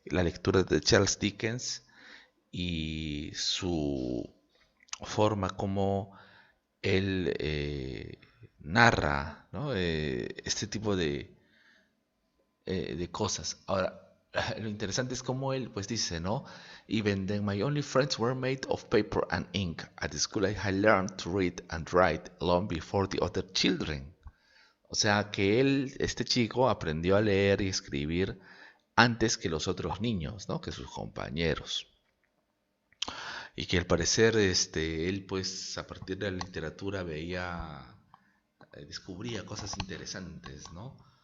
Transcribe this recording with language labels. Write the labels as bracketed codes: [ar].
[es] La lectura de Charles Dickens y su forma como él narra, ¿no? Este tipo de cosas. Ahora, lo interesante es como él pues dice, ¿no? [en] Even then my only friends were made of paper and ink. At school I had learned to read and write long before the other children. [es] O sea que él, este chico, aprendió a leer y escribir antes que los otros niños, ¿no? Que sus compañeros. Y que al parecer, él pues a partir de la literatura veía, descubría cosas interesantes, ¿no?